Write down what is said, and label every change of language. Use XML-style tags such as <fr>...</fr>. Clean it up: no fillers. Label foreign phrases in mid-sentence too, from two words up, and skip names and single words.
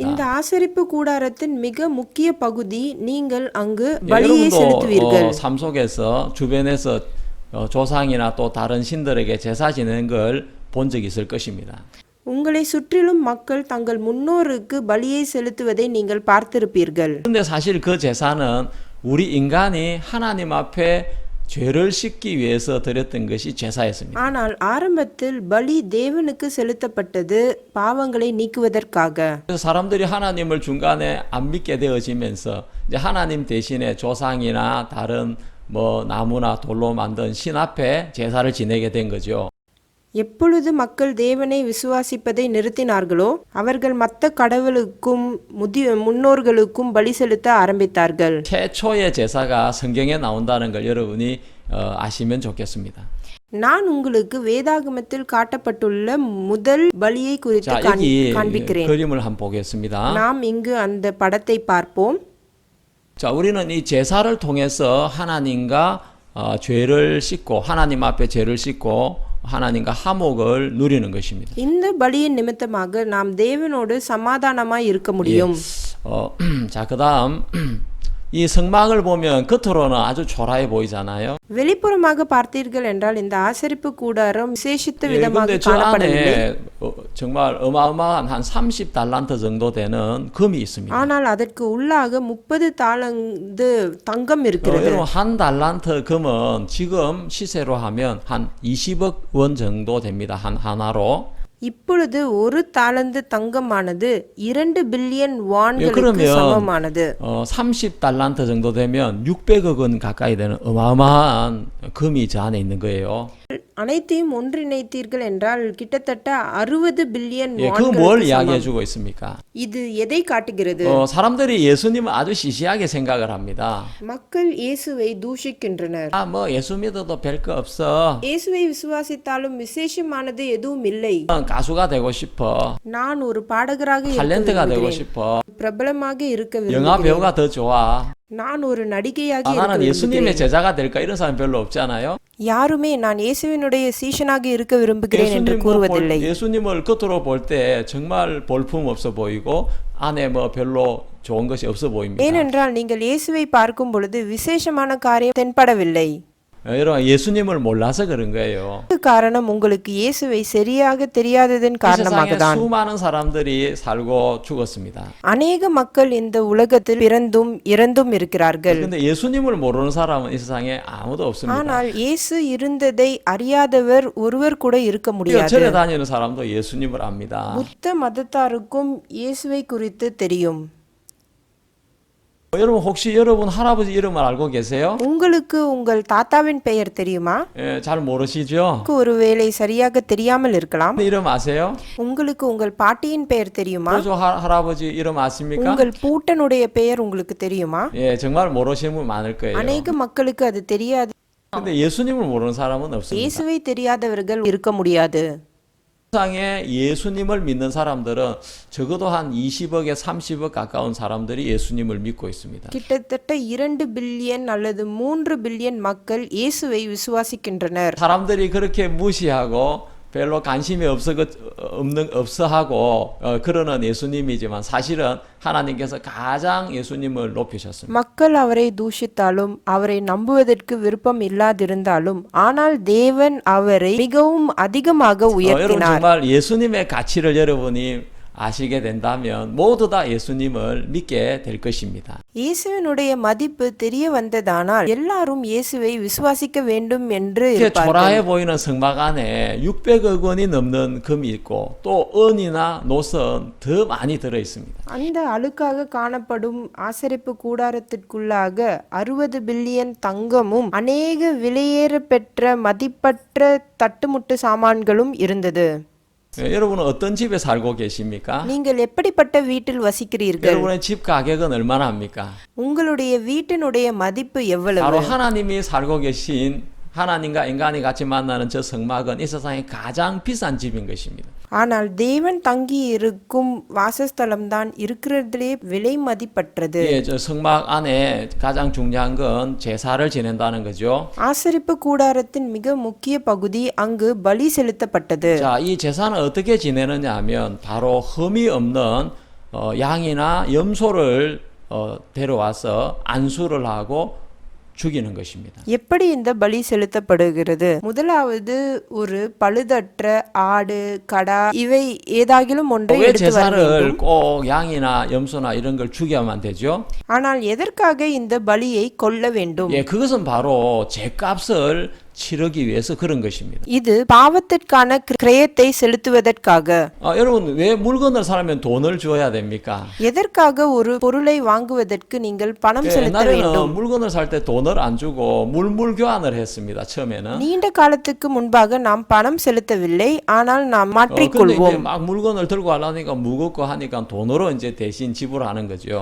<ta>இந்த ஆசரிப்பு கூடாரத்தின் மிக முக்கிய பகுதி நீங்கள் அங்கு பலியை செலுத்துவீர்கள்.</ta> <ko>삶 속에서 주변에서 조상이나 또 다른 신들에게 제사 지내는 걸 본 적이 있을 것입니다.</ko> <ta>உங்களை சுற்றிலும் மக்கள் தங்கள் முன்னோருக்கு பலியை செலுத்துவதை நீங்கள் பார்த்திருப்பீர்கள்.</ta> <ko>그런데 사실 그 제사는 우리 인간이 하나님 앞에 죄를 씻기 위해서 드렸던 것이 제사였습니다.</ko> <ta>ஆனால் ஆரம்பத்தில் பலி தேவனுக்கு செலுத்தப்பட்டது பாவங்களை நீக்குவதற்காக.</ta> <ko>그래서 사람들이 하나님을 중간에 안 믿게 되어지면서 이제 하나님 대신에 조상이나 다른 뭐 나무나 돌로 만든 신 앞에 제사를 지내게 된 거죠.</ko> <ta>எப்பொழுது மக்கள் தேவனை விசுவாசிப்பதை நிறுத்தினார்களோ அவர்கள் மற்ற கடவுளுக்கும் முன்னோர்களுக்கும் பலி செலுத்த ஆரம்பித்தார்கள்.</ta> <ko>최초의 제사가 성경에 나온다는 걸 여러분이 아시면 좋겠습니다.</ko> <ta>நான் உங்களுக்கு வேதாகமத்தில் காட்டப்பட்டுள்ள முதல் பலியை குறித்து</ta> <ko>자, 여기</ko> <ta>காண்பிக்கிறேன்.</ta> <ko>그림을 한번 보겠습니다.</ko> <ta>நாம் இங்கு அந்த படத்தை பார்ப்போம்.</ta> <ko>자, 우리는 이 제사를 통해서 하나님과 죄를 씻고 하나님 앞에 죄를 씻고 하나님과 화목을 누리는 것입니다.</ko> <ta>இந்த பலியின் நிமித்தமாக நாம் தேவனோடு சமாதானமாய் இருக்க முடியும்.</ta> <ko>자, 그다음 이 성막을 보면 겉으로는 아주 초라해 보이잖아요.</ko> <ta>வெளிப்புறமாக பார்த்தீர்கள் என்றால் இந்த ஆசரிப்பு கூடாரம் விசேஷித்த</ta> <ko>예,</ko> <ta>விதமாக</ta> <ko>근데 저</ko> <ta>காணப்படவில்லை.</ta> <ko>안에 정말 어마어마한 한 30달란트 정도 되는 금이 있습니다. ஆனால் அதற்கு உள்ளாக 30 தாலந்து தங்கம் இருக்கிறது. 여러분 한 달란트 금은 지금 시세로 하면 한 20억 원 정도 됩니다. 하나로.</ko> <ta>இப்பொழுது ஒரு தாலந்து தங்கமானது 2 பில்லியன் வான்களுக்கு</ta> <ko>그러면</ko> <ta>சமமானது.</ta> <ko>30달란트 정도 되면 600억 원 가까이 되는 어마어마한 금이 저 안에 있는 거예요.</ko> <ta>அனைத்தையும் ஒன்றிணைத்தீர்கள் என்றால் கிட்டத்தட்ட 60 பில்லியன்</ta> <ko>예, 그 뭘</ko> <ta>வான்களுக்கு</ta> <ko>이야기해</ko> <ta>சமம்.</ta> <ko>주고 있습니까?</ko> <ta>இது எதை காட்டுகிறது?</ta> <ko>사람들이 예수님을 아주 시시하게 생각을 합니다.</ko> <ta>மக்கள் இயேசுவை தூஷிக்கின்றனர்.</ta> <ko>뭐 예수 믿어도 별거 없어.</ko> <ta>இயேசுவை விசுவாசித்தாலும் விசேஷமானது எதுவும் இல்லை.</ta> <ko>가수가 되고 싶어.</ko> <ta>நான் ஒரு பாடகராக இருக்க</ta> <ko>탤런트가 되고</ko> <ta>விரும்புகிறேன்.</ta> <ko>싶어.</ko> <ta>பிரபலமாக இருக்க</ta> <ko>영화</ko> <ta>விரும்புகிறேன்.</ta> <ko>배우가 더 좋아.</ko> <ta>நான் ஒரு நடிகையாக இருக்க</ta> <ko>나는 예수님의</ko> <ta>விரும்புகிறேன்.</ta> <ko>제자가 될까 이런 사람 별로 없잖아요.</ko> <ta>யாருமே நான் இயேசுவினுடைய சீஷனாக இருக்க விரும்புகிறேன் என்று</ta> <ko>예수님</ko> <ta>கூறுவதில்லை.</ta> <ko>예수님을 겉으로 볼 때 정말 볼품 없어 보이고 안에 뭐 별로 좋은 것이 없어 보입니다.</ko> <ta>ஏனென்றால் நீங்கள் இயேசுவை பார்க்கும் பொழுது விசேஷமான காரியம் தென்படவில்லை.</ta> <ko>여러분 예수님을 몰라서 그런 거예요.</ko> <ta>그 காரணம் உங்களுக்கு இயேசுவை சரியாக தெரியாததன்</ta> <ko>이</ko> <ta>காரணமாக</ta> <ko>세상에</ko> <ta>தான்.</ta> <ko>수많은 사람들이 살고 죽었습니다.</ko> <ta>அநேக மக்கள் இந்த உலகத்தில் பிறந்தும் இறந்தும் இருக்கிறார்கள்.</ta> <ko>그런데 예수님을 모르는 사람은 이 세상에 아무도 없습니다.</ko> <ta>ஆனால் இயேசு இருந்ததை அறியாதவர் ஒருவர் கூட இருக்க முடியாது.</ta> <ko>절에 다니는 사람도 예수님을 압니다.</ko> <ta>புத்த மதத்தாருக்கும் இயேசுவை குறித்து தெரியும்.</ta> <ko>여러분 혹시 여러분 할아버지 이름을 알고 계세요?</ko> <ta>உங்களுக்கு உங்கள் தாத்தாவின் பெயர் தெரியுமா?</ta> <ko>예, 잘 모르시죠?</ko> <ta>ஒருவேளை சரியாக தெரியாமல் இருக்கலாம்.</ta> <ko>이름 아세요?</ko> <ta>உங்களுக்கு உங்கள் பாட்டியின் பெயர் தெரியுமா?</ta> <ko>보조 할아버지 이름 아십니까?</ko> <ta>உங்கள் பூட்டனுடைய பெயர் உங்களுக்கு தெரியுமா?</ta> <ko>예, 정말 모르시는 분 많을 거예요.</ko> <ta>அநேக மக்களுக்கு அது தெரியாது.</ta> <ko>근데 예수님을 모르는 사람은 없습니다.</ko> <ta>இயேசுவை தெரியாதவர்கள் இருக்க முடியாது.</ta> <ko>세상에 예수님을 믿는 사람들은 적어도 한 20억에 30억 가까운 사람들이 예수님을 믿고 있습니다.</ko> <ta>கிட்டத்தட்ட 2 பில்லியன் அல்லது 3 பில்லியன் மக்கள் இயேசுவை விசுவாசிக்கின்றனர்.</ta> <ko>사람들이 그렇게 무시하고 별로 관심이 없어 하고 그러는 예수님이지만 사실은 하나님께서 가장 예수님을 높이셨습니다.</ko> <ta>மக்கள் அவரை தூஷித்தாலும் அவரை நம்புவதற்கு விருப்பம் இல்லாதிருந்தாலும் ஆனால் தேவன் அவரை மிகவும் அதிகமாக</ta> <ko>여러분</ko> <ta>உயர்த்தினார்.</ta> <ko>정말 예수님의 가치를 여러분이 아시게 된다면 모두 다 예수님을 믿게 될 것입니다.</ko> <ta>இயேசுவினுடைய மதிப்பு தெரிய வந்ததானால் எல்லாரும் இயேசுவை விசுவாசிக்க வேண்டும் என்று</ta> <ko>이렇게</ko> <ta>இருப்பார்கள்.</ta> <ko>초라해 보이는 성막 안에 600억 원이 넘는 금이 있고 또 은이나 노선 더 많이 들어 있습니다.</ko> <ta>அந்த அழுக்காக காணப்படும் ஆசரிப்பு கூடாரத்திற்குள்ளாக 60 பில்லியன் தங்கமும் அநேக விலையேற பெற்ற மதிப்பற்ற தட்டுமுட்டு சாமான்களும் இருந்தது.</ta> <ko>여러분은 어떤 집에 살고 계십니까?</ko> <ta>நீங்கள் எப்படிப்பட்ட வீட்டில் வசிக்கிறீர்கள்?</ta> <ko>여러분의 집 가격은 얼마나 합니까?</ko> <ta>உங்களுடைய வீட்டினுடைய மதிப்பு எவ்வளவு?</ta> <ko>바로 하나님이 살고 계신 하나님과 인간이 같이 만나는 저 성막은 이 세상에 가장 비싼 집인 것입니다.</ko> <ta>ஆனால் தேவன் தங்கி இருக்கும் வாசஸ்தலம்தான் இருக்கிறதிலே விலை மதிப்பற்றது.</ta> <ko>예, 저 성막 안에 가장 중요한 건 제사를 지낸다는 거죠.</ko> <ta>ஆசரிப்பு கூடாரத்தின் மிக முக்கிய பகுதி அங்கு பலி செலுத்தப்பட்டது.</ta> <ko>자, 이 제사는 어떻게 지내느냐 하면 바로 흠이 없는 양이나 염소를 데려와서 안수를 하고 죽이는 것입니다.</ko> <ta>எப்படி இந்த பலி செலுத்தப்படுகிறது? முதலாவது ஒரு பழுதற்ற ஆடு, கடா இவை ஏதாகிலும் ஒன்றை</ta> <ko>왜</ko> <ta>எடுத்து வர வேண்டும்.</ta> <ko>제사를 꼭 양이나 염소나 이런 걸 죽여야만 되죠?</ko> <ta>ஆனால் எதற்காக இந்த பலியை கொல்ல வேண்டும்?</ta> <ko>예, 그것은 바로 죄값을 치르기 위해서 그런 것입니다.</ko> <ta>இது பாவத்திற்கான கிரயத்தை செலுத்துவதற்காக.</ta> <ko>여러분 왜 물건을 사려면 돈을 줘야 됩니까?</ko> <ta>எதற்காக ஒரு பொருளை வாங்குவதற்கு நீங்கள் பணம் செலுத்த வேண்டும்?</ta> <ko>옛날에는 물건을 살 때 돈을 안 주고 물물 교환을 했습니다. 처음에는.</ko> <ta>நீண்ட காலத்துக்கு முன்பாக நாம் பணம் செலுத்தவில்லை, ஆனால் நாம்</ta> <ko>근데</ko> <ta>மாற்றிக்கொள்வோம்.</ta> <ko>이제 막 물건을 들고 가려니까 무겁고 하니까 돈으로 이제 대신 지불하는 거죠.</ko>